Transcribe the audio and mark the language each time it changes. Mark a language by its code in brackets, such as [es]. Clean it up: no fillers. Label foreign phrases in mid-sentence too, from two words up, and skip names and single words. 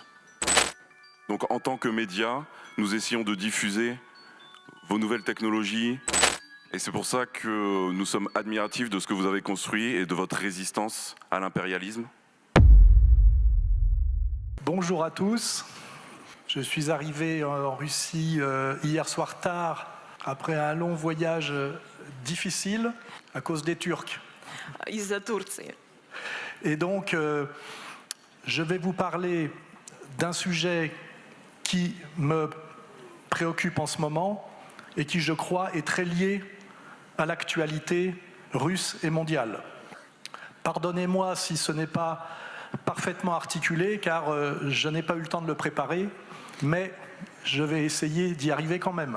[fr] Donc en tant que médias, nous essayons de diffuser vos nouvelles technologies et c'est pour ça que nous sommes admiratifs de ce que vous avez construit et de votre résistance à l'impérialisme. Bonjour à tous. Je suis arrivé en Russie hier soir tard, après un long voyage difficile à cause des Turcs. [ru] Из-за Турции. [fr] Et donc, je vais vous parler d'un sujet qui me préoccupe en ce moment et qui, je crois, est très lié à l'actualité russe et mondiale. Pardonnez-moi si ce n'est pas parfaitement articulé, car je n'ai pas eu le temps de le préparer, mais je vais essayer d'y arriver quand même.